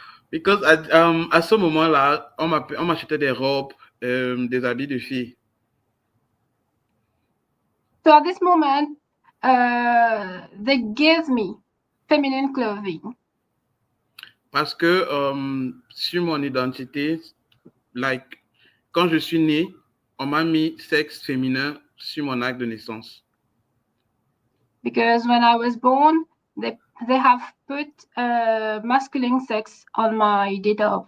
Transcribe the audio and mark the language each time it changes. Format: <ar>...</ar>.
<en>Because</en> <fr>à ce moment-là, on m'achetait des robes, des habits de filles.</fr> <en>So at this moment, they gave me feminine clothing.</en> <fr>Parce que sur mon identité, like, quand je suis né, on m'a mis sexe féminin sur mon acte de naissance.</fr> <en>Because when I was born, they have put masculine sex on my date of</en>